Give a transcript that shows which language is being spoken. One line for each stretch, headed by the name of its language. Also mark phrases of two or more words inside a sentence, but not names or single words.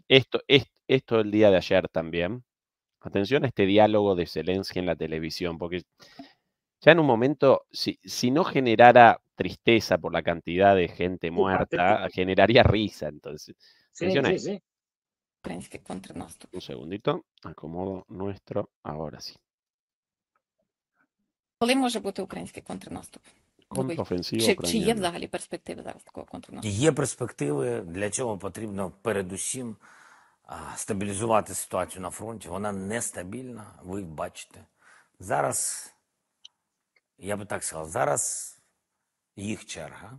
Spanish: Esto el día de ayer también. Atención a este diálogo de Zelensky en la televisión, porque ya en un momento, si no generara tristeza por la cantidad de gente muerta, generaría risa. Entonces, atención a esto. Un segundito, acomodo nuestro, ahora sí.
Ukrainian: Коли може бути український контрнаступ? Контрофенсива Чи є взагалі перспективи зараз такого контрнаступу? Є перспективи. Для цього потрібно передусім стабілізувати ситуацію на фронті. Вона нестабільна, ви бачите. Зараз, я би так сказав, зараз їх черга.